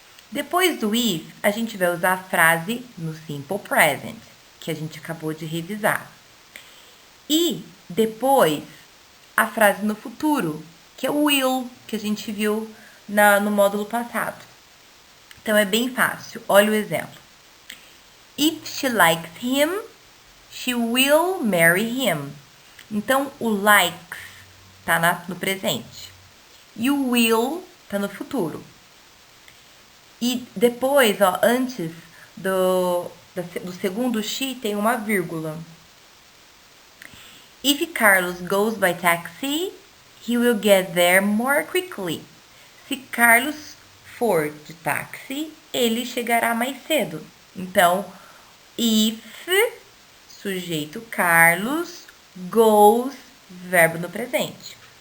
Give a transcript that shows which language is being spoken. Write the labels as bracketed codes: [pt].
[pt] Depois do if, a gente vai usar a frase no simple present, que a gente acabou de revisar. E depois, a frase no futuro, que é o will, que a gente viu no módulo passado. Então, é bem fácil. Olha o exemplo. [en] If she likes him, she will marry him. [pt] Então, o likes está no presente. E o will está no futuro. E depois, ó, antes do segundo she, tem uma vírgula. [en] If Carlos goes by taxi, he will get there more quickly. [pt] Se Carlos for de táxi, ele chegará mais cedo. Então, if, sujeito Carlos, goes, verbo no presente.